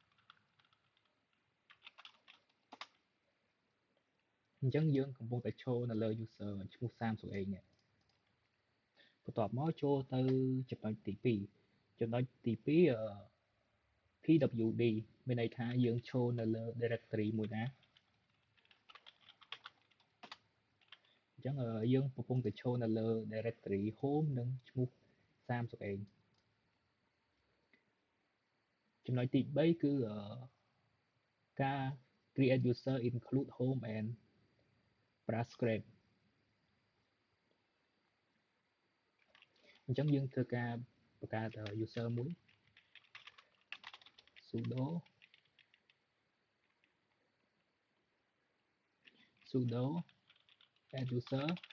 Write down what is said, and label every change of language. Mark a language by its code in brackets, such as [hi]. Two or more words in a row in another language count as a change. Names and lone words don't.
[km] អញ្ចឹងយើងកំពុងតែចូលនៅលើ user ឈ្មោះសាមសុកអេងនេះបន្ទាប់មកចូលទៅចំណុចទី2ចំណុចទី2 pwd មានន័យថាយើងចូលនៅលើ directory មួយណា អញ្ចឹងយើងកំពុងតែចូលនៅលើ [en] directory home [km] និងឈ្មោះសាមសុកអេងចំណុចទី3គឺការ [en] create user include home and brush script [km] អញ្ចឹងយើងធ្វើការបង្កើត user មួយ [en] sudo add user